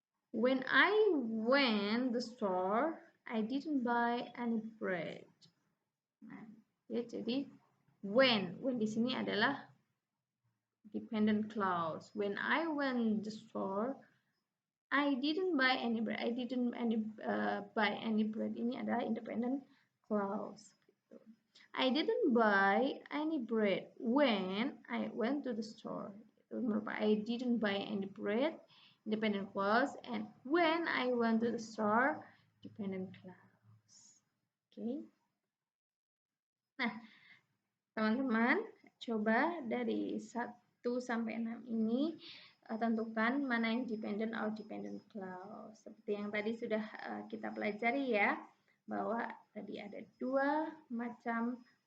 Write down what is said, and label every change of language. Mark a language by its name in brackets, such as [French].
[English] When I went the store, I didn't buy any bread. [Indonesian] Nah, ya, jadi when di sini adalah dependent clause. [English] When I went the store, I didn't buy any bread. I didn't buy any bread. [Indonesian] Ini adalah independent clause. [English] I didn't buy any bread when I went to the store. I didn't buy any bread, independent clause, and when I went to the store, dependent clause. [Indonesian] Oke. Nah, teman-teman, coba dari 1 sampai 6 ini tentukan mana yang dependent or dependent clause. Seperti yang tadi sudah kita pelajari ya, bahwa tadi ada 2 macam